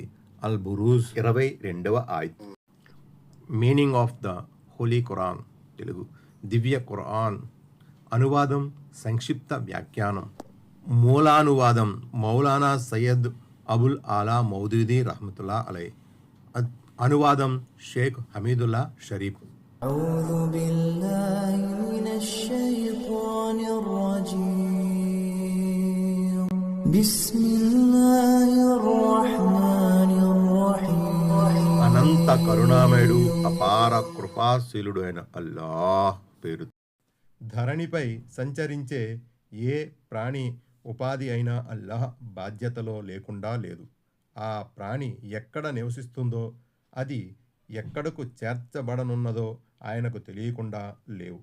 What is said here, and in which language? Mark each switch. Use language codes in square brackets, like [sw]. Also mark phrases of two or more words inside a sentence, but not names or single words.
[te] అల్ బురూజ్ 22వ ఆయత్. [en] Meaning of the Holy Quran. [te] తెలుగు దివ్య ఖురాన్. అనువాదం, సంక్షిప్త వ్యాఖ్యానం. మూలానువాదం మౌలానా సయ్యద్ అబుల్ ఆలా మౌదూదీ [ar] رحمة الله عليه. [te] అనువాదం షేక్ హమీదుల్లా షరీఫ్. [ar] أعوذ بالله من الشيطان الرجيم بسم الله الرحمن الرحيم [te] అనంత కరుణామయుడు, అపార కృపాశీలుడు అయిన అల్లాహ్ పేరు. ధరణిపై సంచరించే ఏ ప్రాణి ఉపాధి అయినా అల్లాహ్ బాధ్యతలో లేకుండా లేదు. ఆ ప్రాణి ఎక్కడ నివసిస్తుందో, అది ఎక్కడకు చేర్చబడనున్నదో ఆయనకు తెలియకుండా లేవు.